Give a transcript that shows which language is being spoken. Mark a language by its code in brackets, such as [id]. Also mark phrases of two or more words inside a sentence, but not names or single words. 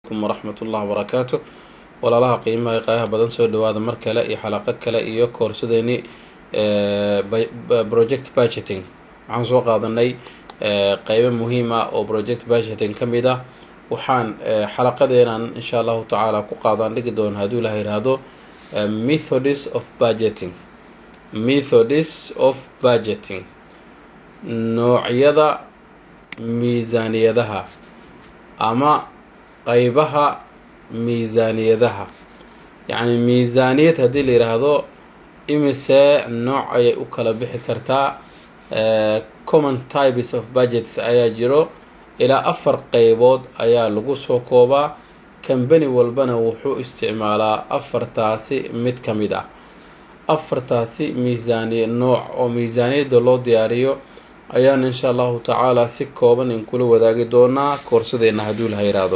[ar] ورحمة الله وبركاته [so] walaalaha qiimaha qaayaha badan soo dhawaada mar kale iyo xalaqo kale iyo koorsadeenii [en] project budgeting [so] waxaan soo qaadanay qaybo muhiim ah oo [en] project budgeting [so] ka mid ah waxaan xalaqadeenan [ar] إن شاء الله تعالى [so] ku qaadan dhigi doona hadduu ilaha yidhaahdo [en] methods of budgeting [so] noocyada miisaaniyadaha ama qaybaha miisaaniyadaha. yacni miisaaniyad haddii la yidhaahdo imise nooc ayay u kala bixi kartaa. [en] Common types of budgets [so] ayaa jiro, ilaa 4 qaybood ayaa lagu soo koobaa. Company walbana wuxuu isticmaalaa 4taasi mid ka mid ah. 4taasi miisaaniya nooc oo miisaaniyadda loo diyaariyo ayaan [ar] إن شاء الله تعالى [so] si kooban in kula wadaagi doonaa koorsadeena hadduu la yidhaahdo.